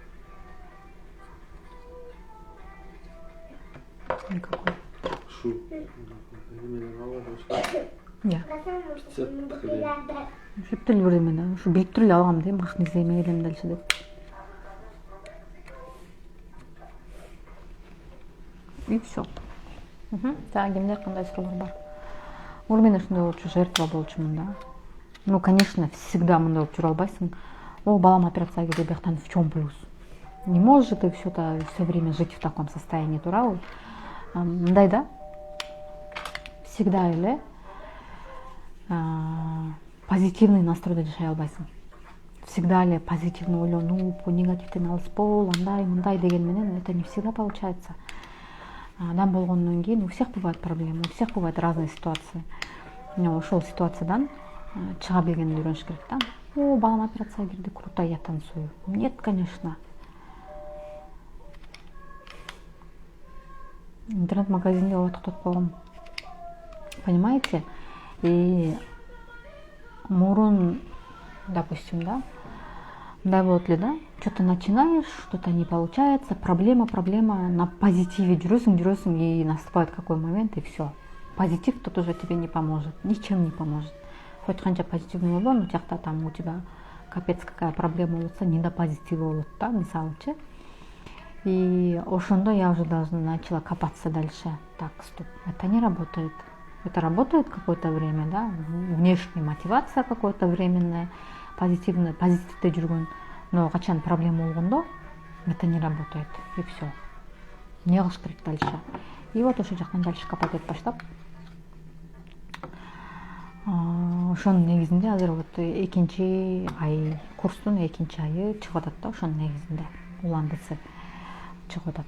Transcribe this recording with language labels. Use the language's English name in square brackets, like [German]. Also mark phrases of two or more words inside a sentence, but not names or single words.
[Russian] Никакой. Шу. Я. Сеп. [Kyrgyz] Шептеле бирдеме да, ушу билип туруп эле алгам дейм, акчаны издемей келем дальше деп. [Russian] И все. Так, [Kyrgyz] кимдер кандай суроолор бар? Мен ушундай болчу, жертва болчумун да. [Russian] Ну, конечно, всегда [Kyrgyz] мындай болуп жүрө албайсың. О, балам операцияга кирди, бияктан [Russian] в чем плюс? Не можешь же ты все время жить в таком состоянии, [Kyrgyz] туурабы? Мындай да, всегда эле позитивный настройдо жашай албайсың. Всегда эле позитивно ойлонуп, негативден алыс бол, андай, мындай деген менен [Russian] это не всегда получается. [Kyrgyz] Адам болгондон кийин [Russian] у всех бывают проблемы, у всех бывают разные ситуации. [Kyrgyz] Ошол ситуациядан чыга билгенди үйрөнүш керек да. О, балам операцияга кирди, [Russian] круто, я танцую. Нет, конечно. [Kyrgyz] Интернет-магазинде токтотуп койгом. Понимаете? И мурун, допустим, да, мындай болот эле да, [Russian] что-то начинаешь, что-то не получается, проблема, на позитиве жүрөсүң, и наступает какой момент, и все. Позитив тут уже тебе не поможет, ничем не поможет. Хоть канча позитивный ойлон, у жакта там у тебя капец какая проблема болса, не до позитива [Kyrgyz] болот да, мисалычы. [Russian] И ошондо я уже начала копаться дальше. Так, стоп, это не работает. Это работает какое-то время, да, внешняя мотивация какое-то временное, [Kyrgyz] позитивде жүргөн, но качан проблема болгондо [Russian] это не работает, и все. [Kyrgyz] Не кылыш керек дальше. [Russian] И вот [Kyrgyz] ошол жактан дальше копать этип баштап, ошонун негизинде азыр вот 2 ай, курстун 2 айы чыгып атат да, ошонун негизинде уландысы чыгып атат.